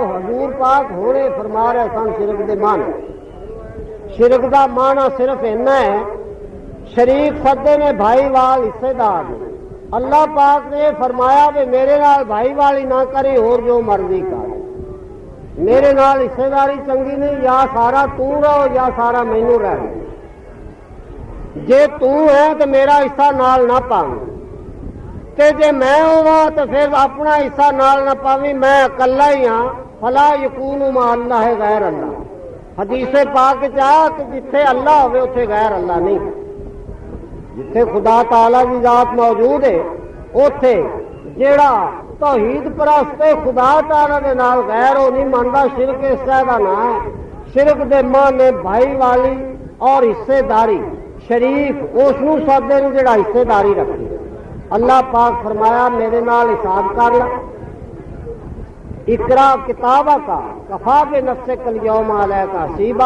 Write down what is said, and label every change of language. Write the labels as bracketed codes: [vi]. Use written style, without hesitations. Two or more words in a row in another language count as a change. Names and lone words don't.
[pa] حضور پاک ہونے فرما رہے سن شرک دے معنی۔ شرک دا معنی صرف اینا ہے شریک سدے نے بھائی وال حصے دار نے۔ اللہ پاک نے فرمایا بھی میرے نال بھائی والی نہ کری اور جو مرضی کر، میرے نال حصے داری چنگی نہیں، یا سارا تو رہو یا سارا مینوں رہ، جے تو ہے تو میرا حصہ نال نہ پاویں، تے جے میں ہوا تو پھر اپنا حصہ نال نہ پاویں، میں اکلا ہی ہاں، [ar] فلا یکون مع اللہ غیر اللہ۔ [pa] حدیث پاک چاہ کہ جتھے اللہ ہوئے اتھے غیر اللہ نہیں، جتھے خدا تعالی کی ذات موجود ہے اوتھے جیڑا توحید پرست خدا تعالی دے نال غیر ہو نہیں منتا، شرک اس کا نام ہے۔ شرک دے معنی بھائی والی اور حصے داری، شریف اس نو سدے نے جڑا حصے داری رکھے۔ اللہ پاک فرمایا میرے نال حساب کر لا، [ar] اقرا کتابہ کا کفا بنفسک الیوم علیک حسیبا۔